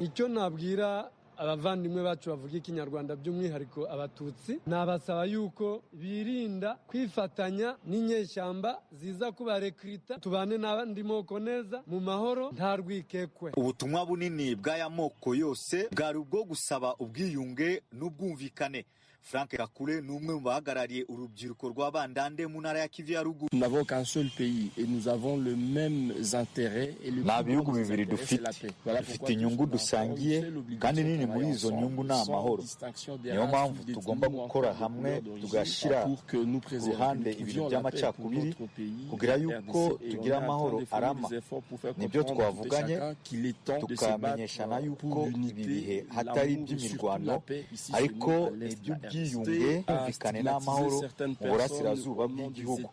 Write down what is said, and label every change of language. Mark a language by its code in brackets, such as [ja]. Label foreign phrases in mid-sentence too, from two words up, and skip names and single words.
[rw] Icyo nabwira abavandimwe bacu bavuga ikinyarwanda by'umwihariko Abatutsi, nabasaba yuko birinda kwifatanya n'inyeshyamba ziza kubarekrita, tubane n'abandi moko neza mu mahoro nta rwikekwe. Ubutumwa bunini bw'aya moko yose bwari ubwo gusaba ubwiyunge n'ubwumvikane. Frank Kakule ni umwe mu bahagarariye urubyiruko rw'Abandande mu ntara ya Kivu ya Ruguru. [fr] Nous n'avons qu'un seul pays et nous avons le même intérêt et le [rw] nta bihugu bibiri dufite inyungu dusangiye, kandi nini muri izo nyungu ni amahoro. Niyo mpamvu tugomba gukora hamwe tugashyira ku ruhande ibintu by'amacakubiri kugira yuko tugira amahoro arama. Nibyo twavuganye, tukamenyeshana yuko ibi bihe hatari iby'imirwano ariko iby'ubwiyunge, kumvikane n'amahoro mu burasirazuba bw'igihugu.